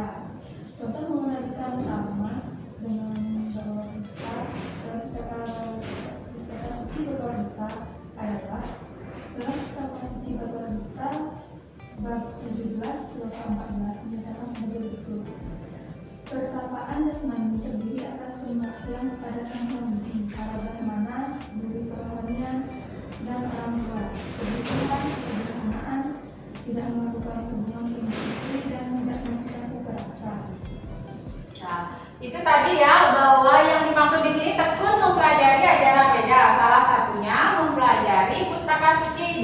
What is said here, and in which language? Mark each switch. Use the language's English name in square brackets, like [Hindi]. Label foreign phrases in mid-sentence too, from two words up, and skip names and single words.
[Indonesian] Contoh mengenalkan tamas dengan Bhagavad Gita dalam pustaka suci Bhagavad Gita adalah dalam pustaka suci Bhagavad Gita bab 17 sloka 14 dinyatakan sebagai berikut. Pertapaan jasmani terdiri atas pembaktian kepada Sang Hyang Widi, para brahmana, guru kerohanian, dan orang tua. Kebersihan, kesederhanaan, tidak melakukan hubungan suami istri, dan tidak melakukan kekerasan. Nah, itu tadi ya bahwa yang dimaksud di sini tekun mempelajari ajaran Weda. Salah satunya mempelajari pustaka suci.